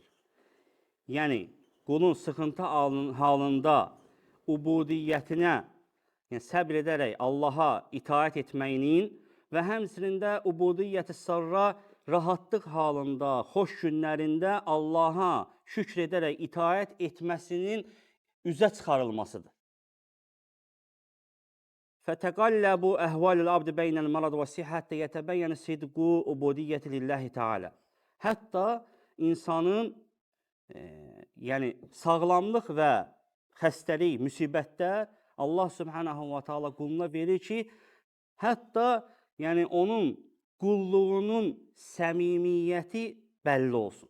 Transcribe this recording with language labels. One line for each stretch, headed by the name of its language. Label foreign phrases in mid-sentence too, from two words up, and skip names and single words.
Azerbaijani: Yəni, qulun sıxıntı halında ubudiyyətinə, yəni səbr edərək Allaha itaət etməyinin və həmçinin də ubudiyyəti sarra rahatlıq halında, xoş günlərində Allaha şükr edərək itaət etməsinin üzə çıxarılmasıdır.
Arabic: فَتَقَلَّبُ أَهْوَالِ الْعَبْدِ بَيْنَ الْمَرَضِ وَالصِّحَّةِ يَتَبَيَّنُ صِدْقُ عُبُودِيَّةِ لِلَّهِ Teala.
Azerbaijani: Hətta insanın yəni sağlamlıq və xəstəlik, müsibətlər Allah
Arabic: سبحانه وتعالى
Azerbaijani: quluna verir ki, hətta yəni onun qulluğunun səmimiyyəti bəlli olsun.